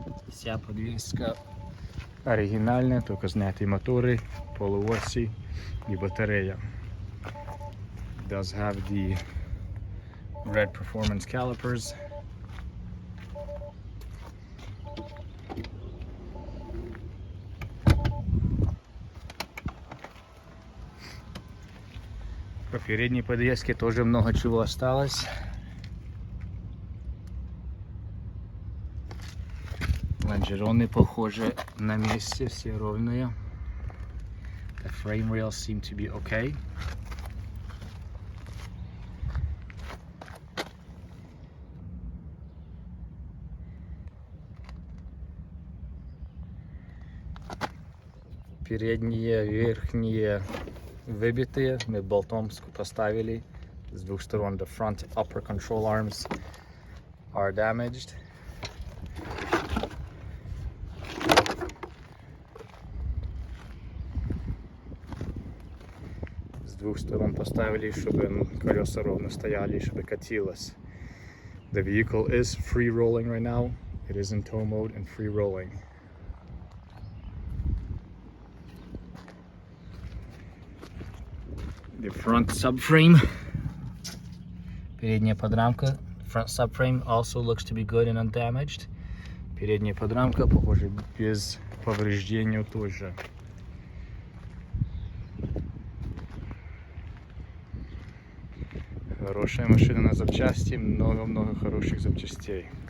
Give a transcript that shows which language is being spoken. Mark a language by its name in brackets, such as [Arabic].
[Russian] Вся подвеска оригинальная, только сняты моторы, полуоси и батарея. [English] It does have the red performance calipers. [Russian] По передней подвеске тоже много чего осталось. Лонжероны похожи на месте, все ровные. [English] The frame rails seem to be okay. [Russian] Передние, верхние выбитые, мы болтом поставили с двух сторон. [English] The front upper control arms are damaged. [Russian] С двух сторон поставили, чтобы колеса ровно стояли, чтобы катилось. [English] The vehicle is free rolling right now. It is in tow mode and free rolling. The front subframe, [Russian] передняя подрамка, [English] front subframe also looks to be good and undamaged. [Russian] Передняя подрамка, похоже, без повреждений тоже. Хорошая машина на запчасти, много-много хороших запчастей.